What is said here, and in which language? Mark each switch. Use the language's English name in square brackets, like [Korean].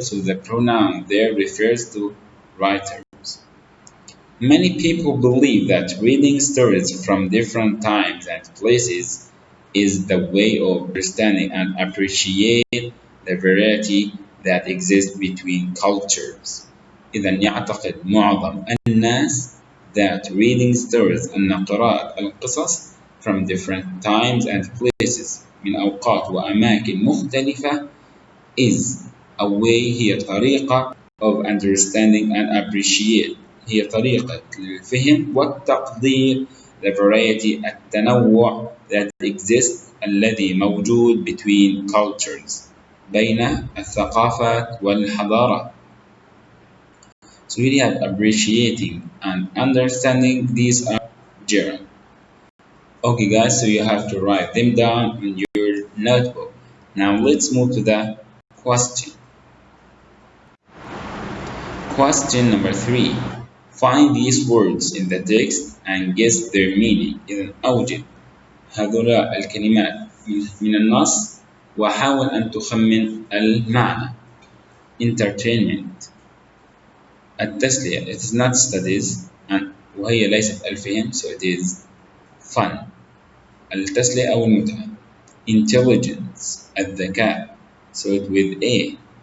[English] So the pronoun there refers to writers. Many people believe that reading stories from different times and places is the way of understanding and appreciate the variety that exists between cultures. [Arabic] إذا يعتقد معظم الناس [English] that reading stories [Arabic] أن قراءة القصص [English] from different times and places [Arabic] من أوقات وأماكن مختلفة [English] is a way [Arabic] هي طريقة [English] of understanding and appreciate [Arabic] هي طريقة للفهم والتقدير [English] the variety [Arabic] التنوع [English] that exists [Arabic] الذي موجود [English] between cultures [Arabic] بين الثقافات والحضارات. [English] So we have appreciating and understanding. These are gerund. Okay guys, so you have to write them down in your notebook. Now let's move to the question. Question number 3. Find these words in the text and guess their meaning. [Arabic] إذن أوجد هذولا الكلمات من النص وحاول أن تخمن المعنى. [English] Entertainment التسلية. It is not studies [Arabic] وهي ليست الفهم, [English] so it is fun. [Arabic] التسلية أو المتعة. [English] Intelligence الذكاء, so it with A.